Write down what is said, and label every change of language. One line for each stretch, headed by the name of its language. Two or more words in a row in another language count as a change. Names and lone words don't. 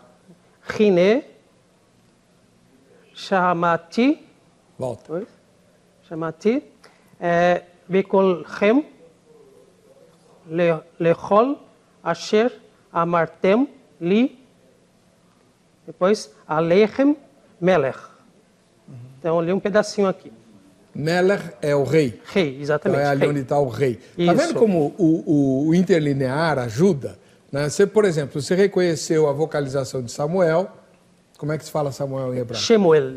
Hebrew: הנה, שמעתי,
Portuguese: Volta.
Hebrew: שמעתי, בקולכם, לכל, אשר, אמרתם, לי, depois עליכם, מלך.
Portuguese: Então, eu li um pedacinho aqui. Melech é o rei. Rei, exatamente. Então é ali rei. onde está o rei. Isso. Tá vendo como o interlinear ajuda? Né? Você, por exemplo, você reconheceu a vocalização de Samuel. Como é que se fala Samuel em hebraico? Shemuel.